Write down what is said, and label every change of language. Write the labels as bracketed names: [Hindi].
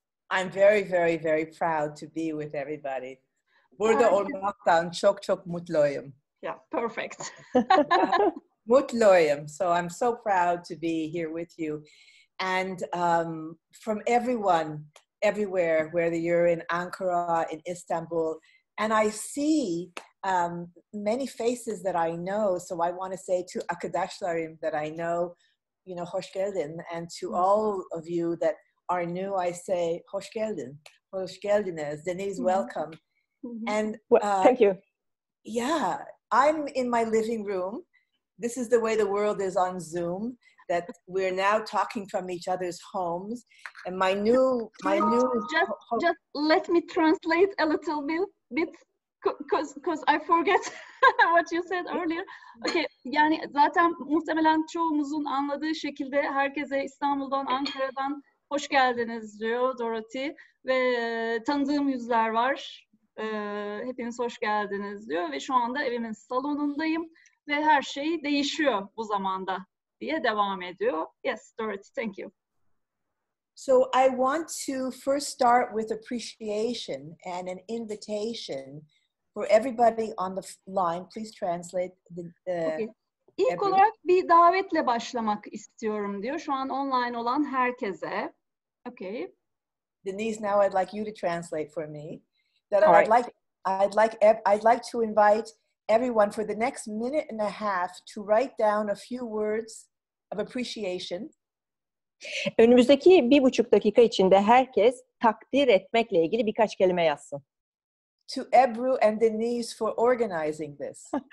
[English] I'm very, very, very proud to be with everybody. [Turkish] Burada olmaktan çok çok mutluyum. [English] Yeah, perfect. [Turkish] Mutluyum. [English] So I'm so proud to be here with you. And from everyone, everywhere, whether you're in Ankara, in Istanbul, and I see many faces that I know. So I want to say to [Turkish] arkadaşlarım [English] that I know, you know, [Turkish] hoş geldin. [English] And to all of you that are new, I say, [Turkish] hoş geldin. Hoş geldiniz. [English] Denise, welcome. And thank you. Yeah, I'm in my living room. This is the way the world is on Zoom, that we're now talking from each other's homes. And my new just let me translate a little bit because I forget what you said earlier. [Turkish] Okay, yani zaten muhtemelen çoğumuzun anladığı şekilde herkese İstanbul'dan, Ankara'dan hoş geldiniz diyor Dorothy ve tanıdığım yüzler var. Hepiniz hoş geldiniz diyor ve şu anda evimin salonundayım ve her şey değişiyor bu zamanda diye devam ediyor. [English] Yes, Dorothy, thank you. So I want to first start with appreciation and an invitation for everybody on the line. Please translate Okay. [Turkish] İlk olarak bir davetle başlamak istiyorum diyor. Şu an online olan herkese. [English] Okay. Denise, now I'd like you to translate for me. That Right. I'd like to invite everyone for the next minute and a half to write down a few words of appreciation. [Turkish] Önümüzdeki 1,5 dakika içinde herkes takdir etmekle ilgili birkaç kelime yazsın. [English] To Ebru and Denise for organizing this.